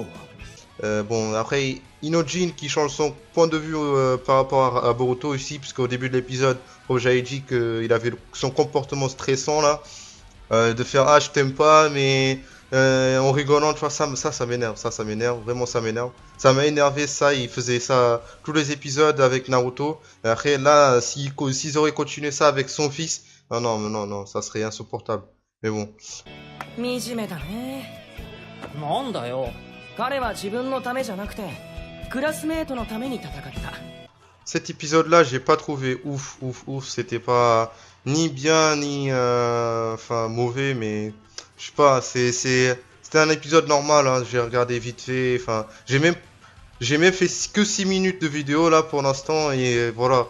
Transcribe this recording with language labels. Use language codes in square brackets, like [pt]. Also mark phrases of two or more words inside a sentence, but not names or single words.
[fr] Bon, après, Inojin qui change son point de vue par rapport à Boruto ici, puisqu'au début de l'épisode, j'avais dit qu'il avait son comportement stressant là, de faire ah je t'aime pas, mais en rigolant, tu vois, ça m'énerve, vraiment ça m'énerve. Ça m'a énervé ça, il faisait ça tous les épisodes avec Naruto. Et après là, s'ils auraient continué ça avec son fils, non, ça serait insupportable. Mais bon. [ja] 惨めだね。なんだよ。彼は自分のためじゃなくてクラスメートのために戦った。 [fr] Cet épisode-là, j'ai pas trouvé ouf. C'était pas ni bien ni enfin mauvais, mais je sais pas. C'était un épisode normal. Hein, j'ai regardé vite fait. Enfin, j'ai même fait que 6 minutes de vidéo là pour l'instant et voilà.